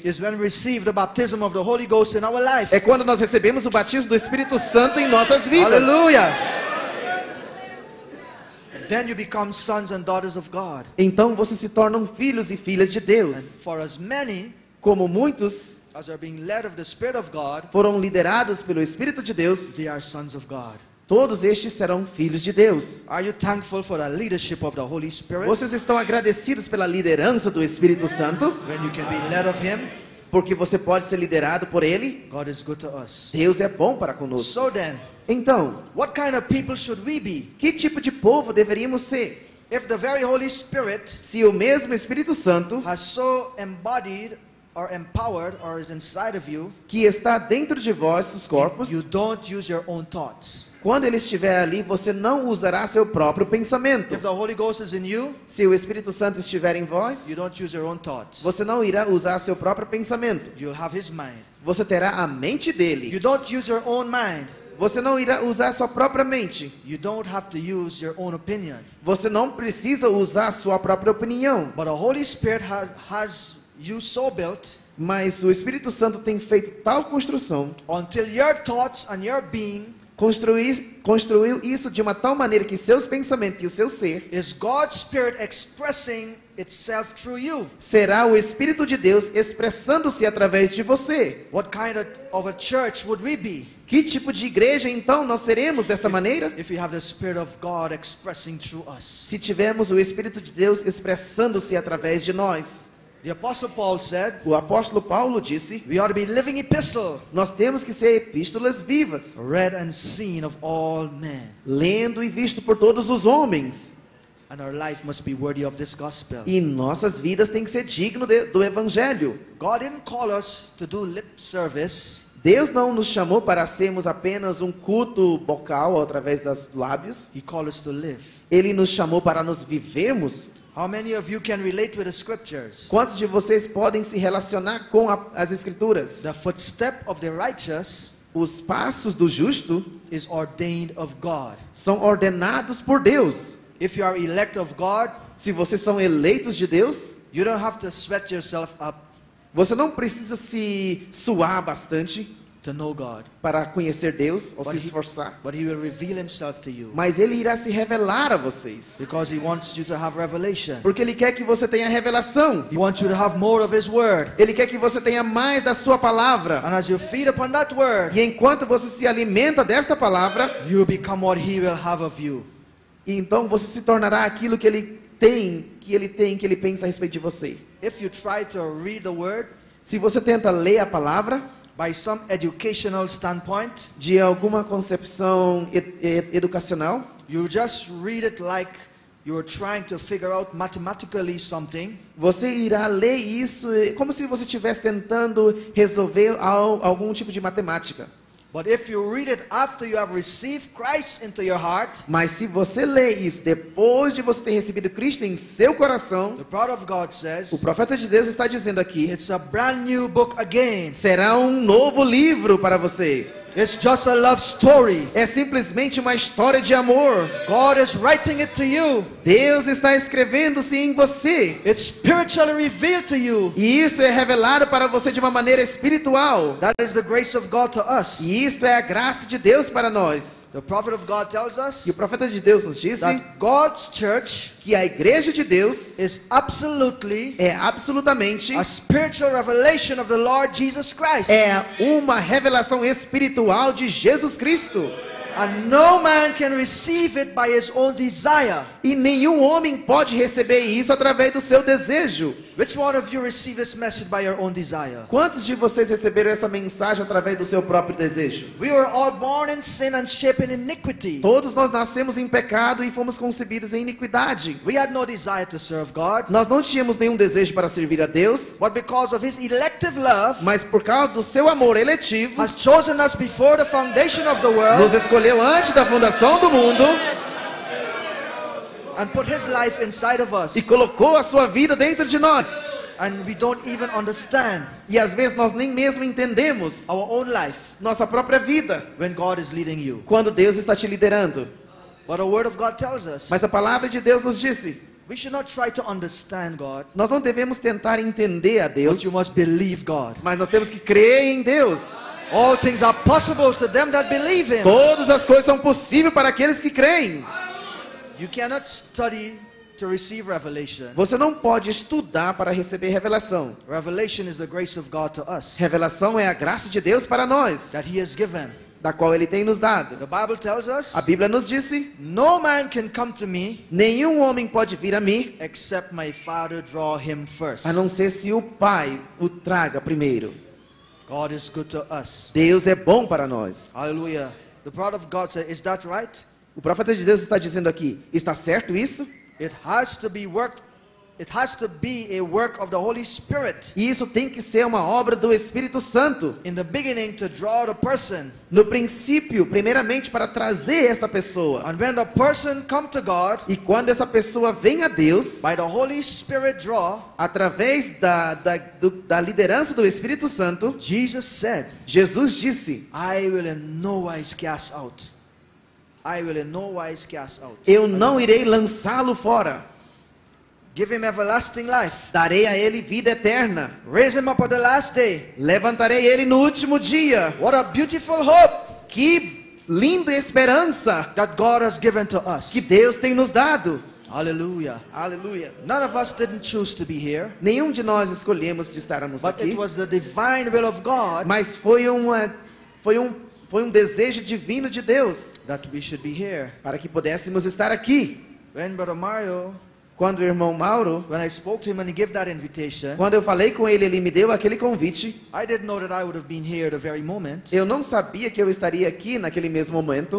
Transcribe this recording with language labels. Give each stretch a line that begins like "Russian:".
English: is when we receive the baptism of the Holy Ghost in our life.
Portuguese: é quando nós recebemos o batismo do Espírito Santo em nossas vidas.
English: Hallelujah. Then you become sons and daughters of God.
Portuguese: Então vocês se tornam filhos e filhas de
English: And
Portuguese: Deus.
English: for as many
Portuguese: Como muitos
English: as are being led of the Spirit of God,
Portuguese: foram liderados pelo Espírito de Deus,
English: they are sons of God.
Portuguese: todos estes serão filhos de Deus.
English: Are you thankful for the leadership of the Holy Spirit?
Portuguese: Vocês estão agradecidos pela liderança do Espírito Santo?
English: When you can be led of Him,
Portuguese: Porque você pode ser liderado por Ele?
English: God is good to us.
Portuguese: Deus é bom para conosco.
English: So then,
Portuguese: Então,
English: what kind of people should we be?
Portuguese: que tipo de povo deveríamos ser?
English: If the very Holy Spirit
Portuguese: Se o mesmo Espírito Santo
English: has so embodied or empowered or is inside of you,
Portuguese: que está dentro de vossos corpos,
English: you don't use your own thoughts.
Portuguese: quando ele estiver ali, você não usará seu próprio pensamento.
English: If the Holy Ghost is in you,
Portuguese: Se o Espírito Santo estiver em vós,
English: you don't use your own thoughts.
Portuguese: você não irá usar seu próprio pensamento.
English: You'll have His mind.
Portuguese: Você terá a mente
English: You
Portuguese: dele.
English: don't use your own mind.
Portuguese: Você não irá usar sua própria mente.
English: You don't have to use your own opinion.
Portuguese: Você não precisa usar sua própria opinião.
English: But the Holy Spirit has you so built
Portuguese: Mas o Espírito Santo tem feito tal construção,
English: until your thoughts and your being
Portuguese: construiu isso de uma tal maneira que seus pensamentos e o seu ser
English: is God's Spirit expressing itself through you.
Portuguese: será o Espírito de Deus expressando-se através de você.
English: What kind of a church would we be
Portuguese: Que tipo de igreja então nós seremos desta maneira?
English: if we have the Spirit of God expressing through us?
Portuguese: Se tivermos o Espírito de Deus expressando-se através de nós.
English: The Apostle Paul said,
Portuguese: O apóstolo Paulo disse:
English: we ought to be living epistle,
Portuguese: nós temos que ser epístolas vivas,
English: read and seen of all men.
Portuguese: lendo e visto por todos os homens.
English: And our life must be worthy of this gospel.
Portuguese: E nossas vidas têm que ser digno do evangelho.
English: God didn't call us to do lip service.
Portuguese: Deus não nos chamou para sermos apenas um culto vocal através dos lábios.
English: He called us to live.
Portuguese: Ele nos chamou para nos vivermos.
English: How many of you can relate with the scriptures?
Portuguese: Quantos de vocês podem se relacionar com as escrituras?
English: The footstep of the righteous
Portuguese: Os passos do justo
English: is ordained of God.
Portuguese: são ordenados por Deus.
English: If you are elect of God,
Portuguese: Se vocês são eleitos de Deus,
English: you don't have to sweat yourself up
Portuguese: você não precisa se suar bastante
English: to know God.
Portuguese: para conhecer Deus ou
English: But
Portuguese: se
English: he-
Portuguese: esforçar.
English: But He will reveal Himself to you.
Portuguese: Mas Ele irá se revelar a vocês.
English: Because He wants you to have revelation.
Portuguese: Porque Ele quer que você tenha revelação.
English: He wants you to have more of His Word.
Portuguese: Ele quer que você tenha mais da sua palavra.
English: And as you feed upon that Word,
Portuguese: E enquanto você se alimenta desta palavra,
English: you become what He will have of you.
Portuguese: e então você se tornará aquilo que Ele tem, que Ele pensa a respeito de você.
English: If you try to read the Word
Portuguese: Se você tenta ler a palavra
English: by some educational standpoint,
Portuguese: de alguma concepção educacional,
English: you just read it like you're trying to figure out mathematically something.
Portuguese: você irá ler isso como se você estivesse tentando resolver algum tipo de matemática.
English: But if you read it after you have received Christ into your heart,
Portuguese: Mas se você lê isso depois de você ter recebido Cristo em seu coração,
English: the prophet of God
Portuguese: o
English: says,
Portuguese: profeta de Deus está dizendo aqui,
English: it's a brand new book again.
Portuguese: será um novo livro para você.
English: It's just a love story.
Portuguese: É simplesmente uma história de amor.
English: God is writing it to you.
Portuguese: Deus está escrevendo-se em você.
English: It's spiritually revealed to you.
Portuguese: E isso é revelado para você de uma maneira espiritual.
English: That is the grace of God to us.
Portuguese: E isto é a graça de Deus para nós.
English: The prophet of God tells us
Portuguese: E o profeta de Deus nos disse
English: that God's church
Portuguese: que a igreja de Deus
English: is absolutely
Portuguese: é absolutamente
English: a spiritual revelation of the Lord Jesus Christ.
Portuguese: é uma revelação espiritual de Jesus Cristo.
English: And no man can receive it by his own desire.
Portuguese: E nenhum homem pode receber isso através do seu desejo.
English: Which one of you received this message by your own desire?
Portuguese: Quantos de vocês receberam essa mensagem através do seu próprio desejo?
English: We were all born in sin and shaped in iniquity.
Portuguese: Todos nós nascemos em pecado e fomos concebidos em iniquidade.
English: We had no desire to serve God,
Portuguese: Nós não tínhamos nenhum desejo para servir a Deus,
English: but because of his elective love,
Portuguese: mas por causa do seu amor eletivo,
English: has chosen us before the foundation of the
Portuguese: nos
English: world
Portuguese: escolheu antes da fundação do mundo
English: and put his life inside of us.
Portuguese: e colocou a sua vida dentro de nós.
English: And we don't even understand
Portuguese: E às vezes nós nem mesmo entendemos
English: our own life
Portuguese: nossa própria vida
English: when God is leading you.
Portuguese: quando Deus está te liderando.
English: But the word of God tells us
Portuguese: Mas a palavra de Deus nos disse,
English: we should not try to understand God,
Portuguese: nós não devemos tentar entender a Deus,
English: but you must believe God.
Portuguese: mas nós temos que crer em Deus.
English: All things are possible to them that believe him.
Portuguese: Todas as coisas são possíveis para aqueles que creem.
English: You cannot study to receive revelation.
Portuguese: Você não pode estudar para receber revelação.
English: Revelation is the grace of God to us
Portuguese: Revelação é a graça de Deus para nós,
English: that he has given.
Portuguese: da qual Ele tem nos dado.
English: The Bible tells us
Portuguese: A Bíblia nos disse,
English: no man can come to me
Portuguese: nenhum homem pode vir a mim,
English: except my Father draw him first.
Portuguese: a não ser se o Pai o traga primeiro.
English: God is good to us.
Portuguese: Deus é bom para nós.
English: Hallelujah. The prophet of God said, is that right?
Portuguese: O profeta de Deus está dizendo aqui, está certo isso?
English: It has to be worked. It has to be a work of the Holy Spirit.
Portuguese: E isso tem que ser uma obra do Espírito Santo.
English: In the beginning to draw the person.
Portuguese: No princípio, primeiramente para trazer esta pessoa.
English: And when the person come to God,
Portuguese: E quando essa pessoa vem a Deus,
English: by the Holy Spirit draw,
Portuguese: através da liderança do Espírito Santo,
English: Jesus said,
Portuguese: Jesus disse,
English: I will in no wise cast out. I will in no wise cast out.
Portuguese: eu não irei lançá-lo fora.
English: Give him everlasting life.
Portuguese: Darei a ele vida eterna.
English: Raise him up at the last day.
Portuguese: Levantarei ele no último dia.
English: What a beautiful hope
Portuguese: Que linda esperança
English: that God has given to us.
Portuguese: que Deus tem nos dado.
English: Hallelujah.
Portuguese: Aleluia.
English: None of us didn't choose to be here,
Portuguese: Nenhum de nós escolhemos de estarmos
English: but
Portuguese: aqui,
English: it was the divine will of God
Portuguese: mas foi um desejo divino de Deus
English: that we should be here.
Portuguese: para que pudéssemos estar aqui.
English: When Brother Mario,
Portuguese: Quando o irmão Mauro,
English: when I spoke to him and he gave that invitation,
Portuguese: quando eu falei com ele, ele me deu aquele convite.
English: I didn't know that I would have been here the very moment.
Portuguese: Eu não sabia que eu estaria aqui naquele mesmo momento.